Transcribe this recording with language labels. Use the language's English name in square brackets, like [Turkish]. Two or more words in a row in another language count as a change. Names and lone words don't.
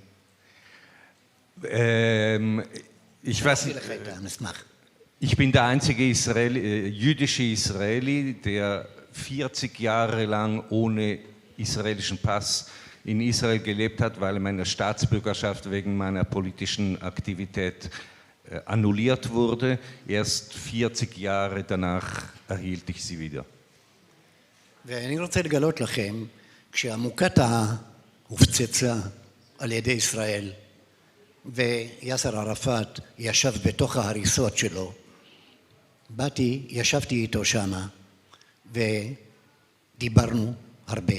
[German] Ich bin der einzige jüdische Israeli, der 40 Jahre lang ohne israelischen Pass in Israel gelebt hat, weil meine Staatsbürgerschaft wegen meiner politischen Aktivität annulliert wurde. Erst 40 Jahre danach erhielt ich sie wieder. [Hebrew] ואני רוצה לגלות לכם, כשהמוקטעה הופצצה על ידי ישראל, ויאסר ערפאת ישב בתוך ההריסות שלו, ישבתי איתו שמה, ודיברנו הרבה.